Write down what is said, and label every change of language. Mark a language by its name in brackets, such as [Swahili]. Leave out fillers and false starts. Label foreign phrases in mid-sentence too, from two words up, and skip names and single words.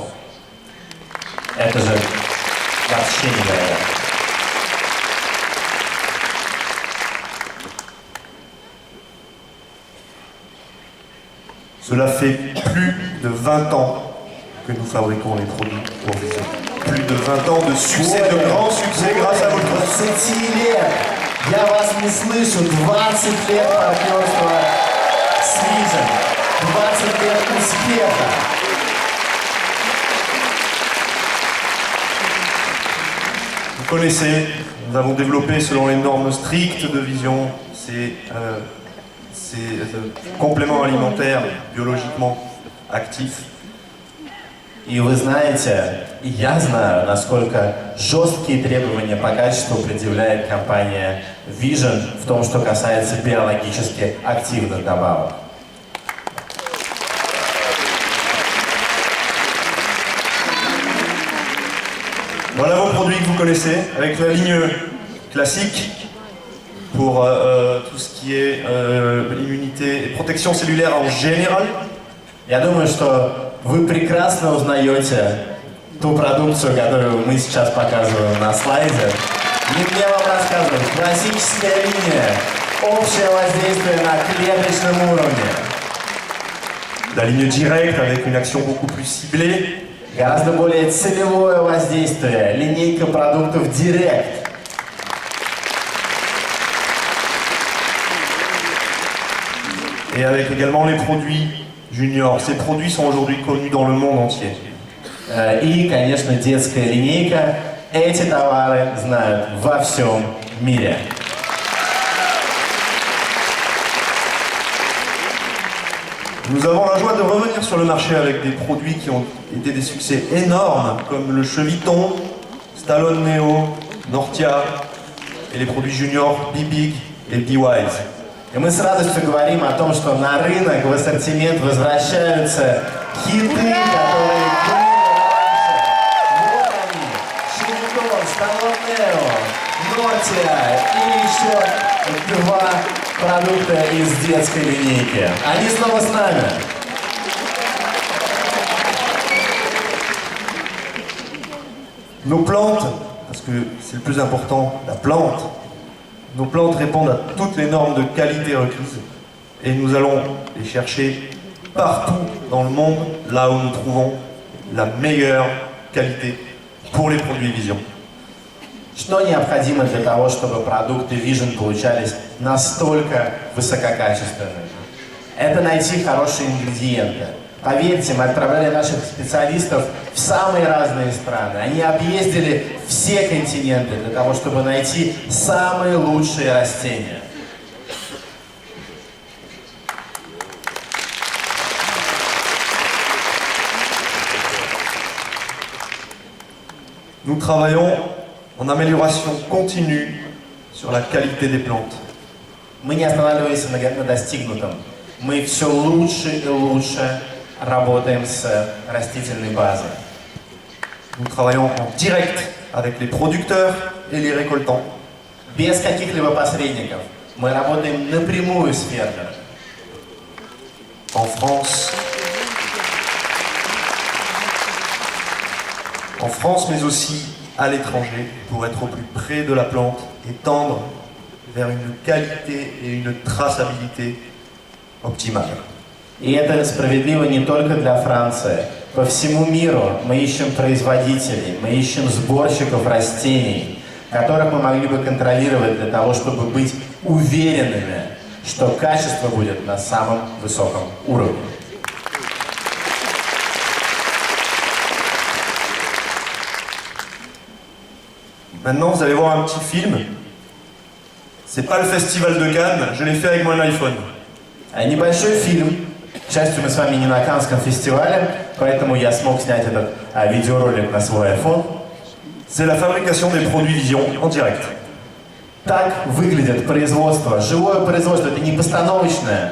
[Russian] Это же вообще невероятно. [French] Cela fait plus de 20 ans que nous fabriquons les produits pour Vision. Plus de 20 ans de succès, de grands succès grâce à votre... [Russian] 20 лет! Я вас не слышу! 20 лет партнерства с Vision! 20 лет успеха! [French] Vous connaissez, nous avons développé selon les normes strictes de Vision ces compléments alimentaires biologiquement actifs. [Russian] И вы знаете, и я знаю, насколько жесткие требования по качеству предъявляет компания Vision в том, что касается биологически активных добавок. [French] Voilà vos produits que vous connaissez, avec la ligne classique pour tout ce qui est immunité et protection cellulaire en général. [Russian] Я думаю, что вы прекрасно узнаете ту продукцию, которую мы сейчас показываем на слайде. Не мне вам рассказывать. Классическая линия. Общее воздействие на клеточном уровне. [French] La ligne directe avec une action beaucoup plus ciblée. [Russian] Гораздо более целевое воздействие. Линейка продуктов Direct. [French] Et avec également les produits juniors. Ces produits sont aujourd'hui connus dans le monde entier. [Russian] И, конечно, детская линейка. Эти товары знают во всем мире. [French] Nous avons la joie de revenir sur le marché avec des produits qui ont été des succès énormes, comme le Cheviton, Stallone Neo, Nortia, et les produits juniors Be-Big et Be-Wise. [Russian] И мы с радостью говорим о том, что на рынок, в ассортимент возвращаются хиты, которые были раньше. Вот они. Cheviton, Stallone Neo, Nortia и еще 2 продукта из детской линейки. Они снова с нами. [French] Nos plantes, parce que c'est le plus important, la plante, Nos plantes répondent à toutes les normes de qualité requises et nous allons les chercher partout dans le monde, là où nous trouvons la meilleure qualité pour les produits Vision. [Russian] Что необходимо для того, чтобы продукты Vision получались настолько высококачественными? Это найти хорошие ингредиенты. Поверьте, мы отправляли наших специалистов в самые разные страны. Они объездили все континенты для того, чтобы найти самые лучшие растения. [French] Nous travaillons en amélioration continue sur la qualité des plantes. [Russian] Мы не останавливаемся на достигнутом. Мы все лучше и лучше работаем с растительной базой. [French] Nous travaillons en direct avec les producteurs et les récoltants. [Russian] Без каких-либо посредников. Мы работаем напрямую с фермерами. [French] En France, mais aussi à l'étranger, pour être au plus près de la plante et tendre vers une qualité et une traçabilité optimale. [Russian] И это справедливо не только для Франции. По всему миру мы ищем производителей, мы ищем сборщиков растений, которых мы могли бы контролировать для того, чтобы быть уверенными, что качество будет на самом высоком уровне. [French] Maintenant, vous allez voir un petit film. C'est pas le festival de Cannes, je l'ai fait avec mon iPhone. [Russian] Небольшой фильм. К счастью, мы с вами не на Каннском фестивале, поэтому я смог снять этот видеоролик на свой iPhone. [French] C'est la fabrication des produits Vision en direct. [Russian] Так выглядит производство. Живое производство, это не постановочное.